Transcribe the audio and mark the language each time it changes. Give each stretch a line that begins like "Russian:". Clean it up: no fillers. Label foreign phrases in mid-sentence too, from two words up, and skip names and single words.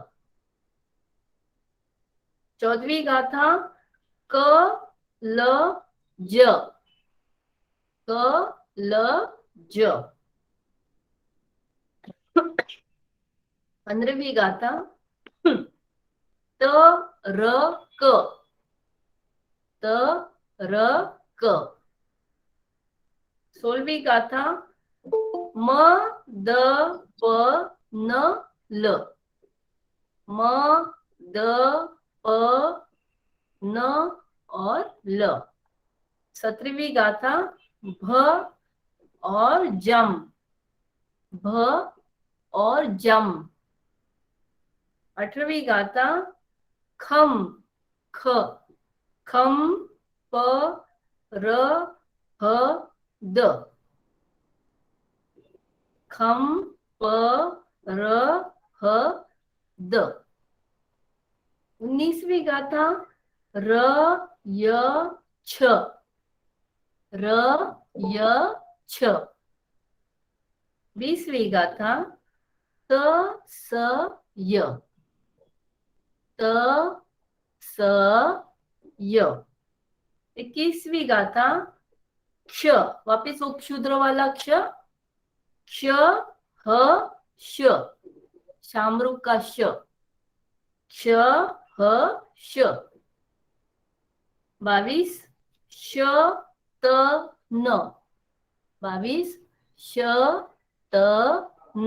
Hindi: 14वीं गाथा क ल ज, क ल ज। 15वीं गाथा त र क, त र क। 16वीं गाथा म द प न ल, म द प न और ल। 17वीं गाथा भ और जम, भ और जम। 18वीं गाथा खम ख, खम प र ह द, खम प र ह द। 19वीं गाथा र य छ, र य छ। 20वीं गाथा त स य, त स य। 21वीं गाथा क्ष, वापिस उपशूद्र वाला क्ष, क्ष ह श, शामरुक का श, क्ष ह श। 22 श त न, 22 श त न।